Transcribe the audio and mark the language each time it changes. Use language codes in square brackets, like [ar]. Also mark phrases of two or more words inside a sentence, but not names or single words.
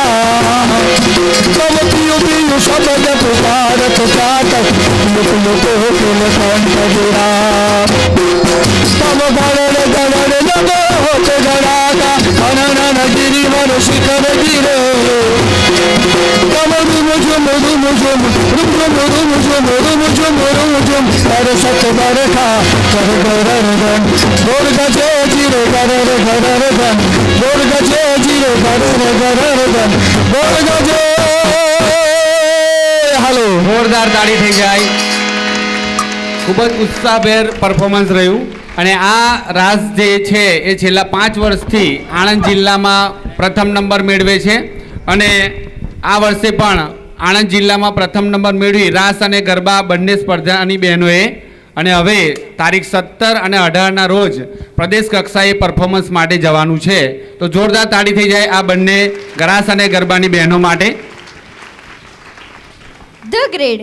[hi] तब पियो पियो शब्द पुकारत जातक लुक लुक कुल कंठ गिरा तब गणन गणन नमो होत गणाका खनन गिरिवर शिखर गिरे तब रुमुझुम रुमुझुम रुमुझुम रुमुझुम रुमुझुम रुमुझुम सरसत बरखा कर गरन गोर गजे जीरे गरर गरर गन गोर गजे जीरे गरर गरर गन गोर गजे હાલો [gu] જોરદાર તાળી થઈ જાય. ખૂબ જ ઉત્સાહભેર પરફોર્મન્સ રહ્યું અને આ રાસ જે છે એ છેલ્લા 5 વર્ષથી આણંદ જિલ્લામાં પ્રથમ નંબર મેળવે છે અને આ વર્ષે પણ આણંદ જિલ્લામાં પ્રથમ નંબર મેળવી રાસ અને ગરબા બંને સ્પર્ધાની બહેનોએ અને હવે તારીખ 17 અને 18ના રોજ પ્રદેશ કક્ષાએ પરફોર્મન્સ માટે જવાનું છે. તો જોરદાર તાળી થઈ જાય આ બંને રાસ અને ગરબાની બહેનો માટે. [en] your grade.